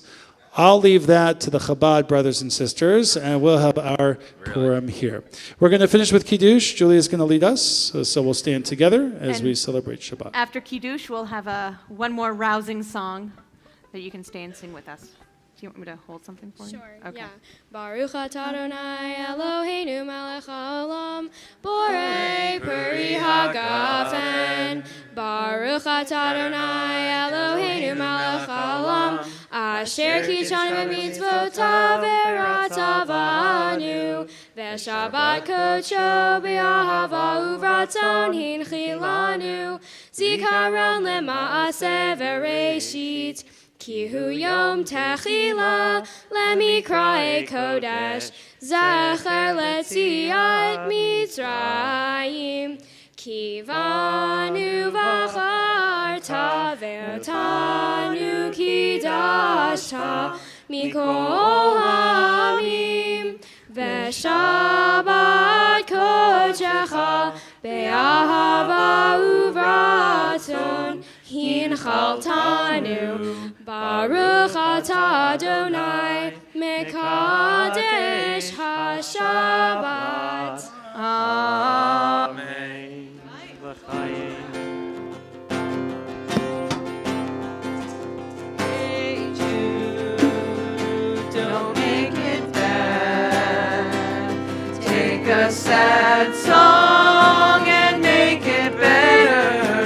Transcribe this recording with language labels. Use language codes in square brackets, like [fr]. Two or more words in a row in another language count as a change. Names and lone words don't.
[en] I'll leave that to the Chabad brothers and sisters, and we'll have our Purim here. We're going to finish with Kiddush. Julia's going to lead us, so we'll stand together as we celebrate Shabbat. After Kiddush, we'll have one more rousing song that you can stay and sing with us. Do you want me to hold something for you? Sure, Okay. yeah. [he] ברוך אתה אדני אלהינו מלך העולם, בורא פרי הגפן. ברוך אתה אדני אלהינו מלך העולם, אשר קדשנו במצותיו ורצה בנו, ושבת קדשו באהבה וברצון הנחילנו, זכרון למעשה בראשית. כי הוא יום תחלה למקראי קדש זכר ליציאת מצרים כי בנו בחרת ואותנו קדשת מכל העמים ושבת קדשך באהבה וברצון הנחלתנו ברוך אתה אדני מקדש השבת. Amen. [en] Hey Jude, don't make it bad. Take a sad song and make it better.